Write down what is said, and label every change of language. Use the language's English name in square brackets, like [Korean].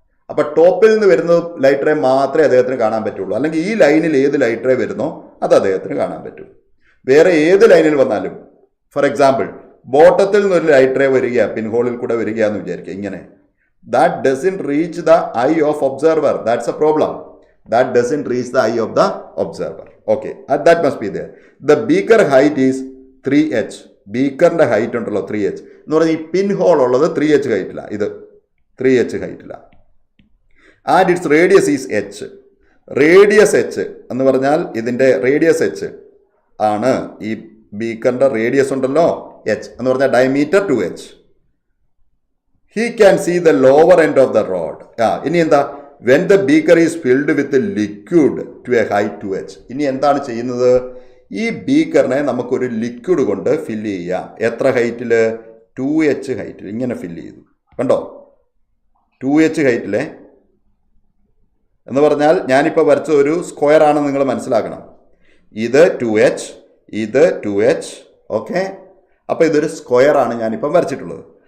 [Malayalam] അപ്പം ടോപ്പിൽ നിന്ന് വരുന്ന ലൈറ്റ് റേ മാത്രമേ അദ്ദേഹത്തിന് കാണാൻ പറ്റുള്ളൂ. അല്ലെങ്കിൽ ഈ ലൈനിൽ ഏത് ലൈറ്റ് റേ വരുന്നോ അത് അദ്ദേഹത്തിന് കാണാൻ പറ്റും. വേറെ ഏത് ലൈനിൽ വന്നാലും, ഫോർ എക്സാമ്പിൾ ബോട്ടത്തിൽ നിന്നൊരു ലൈറ്റ് റേ വരിക, പിൻഹോളിൽ കൂടെ വരിക എന്ന് വിചാരിക്കുക. [English] ഇങ്ങനെ that doesn't reach the eye of observer. That's a problem. That doesn't reach the eye of the observer. Okay, that must be there. The beaker height is 3h. [Malayalam] ബീക്കറിൻ്റെ height ഉണ്ടല്ലോ 3h എന്ന് പറഞ്ഞാൽ ഈ പിൻ ഹോൾ ഉള്ളത് 3h ഹൈറ്റില്ല, ഇത് 3h ഹൈറ്റില്ല. [English] And it's radius is h. [Malayalam] Radius h എന്ന് പറഞ്ഞാൽ ഇതിൻ്റെ radius h ആണ്. ഈ ബീക്കറിൻ്റെ റേഡിയസ് ഉണ്ടല്ലോ h എന്ന് പറഞ്ഞാൽ diameter 2h. [English] He can see the lower end of the rod. [Malayalam] ഇനി എന്താ? [English] When the beaker is filled with liquid to a height 2h. [Malayalam] ഇനി എന്താണ് ചെയ്യുന്നത്? ഈ ബീക്കറിനെ നമുക്കൊരു ലിക്വിഡ് കൊണ്ട് ഫില്ല് ചെയ്യാം. എത്ര ഹൈറ്റിൽ? 2h ഹൈറ്റിൽ ഇങ്ങനെ ഫില്ല് ചെയ്തു. കണ്ടോ? 2h ഹൈറ്റിലെ എന്ന് പറഞ്ഞാൽ ഞാനിപ്പോൾ വരച്ച ഒരു സ്ക്വയർ ആണെന്ന് നിങ്ങൾ മനസ്സിലാക്കണം. ഇത് 2h, ഇത് 2h. ഓക്കെ, അപ്പോൾ ഇതൊരു സ്ക്വയർ ആണ് ഞാനിപ്പം വരച്ചിട്ടുള്ളത്.